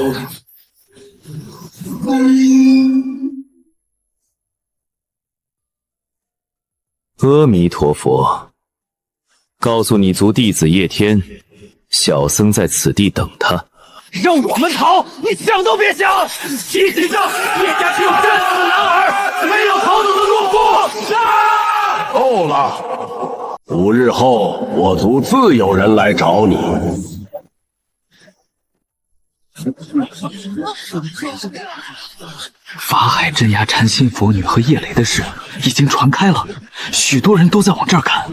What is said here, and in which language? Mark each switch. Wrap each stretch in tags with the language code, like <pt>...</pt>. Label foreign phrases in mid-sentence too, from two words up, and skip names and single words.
<zh>阿弥陀佛，告訴你族弟子叶天，小僧在此地等他。让我們逃，你想都別想！提醒着，葉家只有戰死的男兒，沒有逃走的懦夫！啊！夠了，5日後我族自有人來找你。法海鎮壓禪心佛女和葉雷的事已經傳開了，許多人都在往這兒趕。</zh>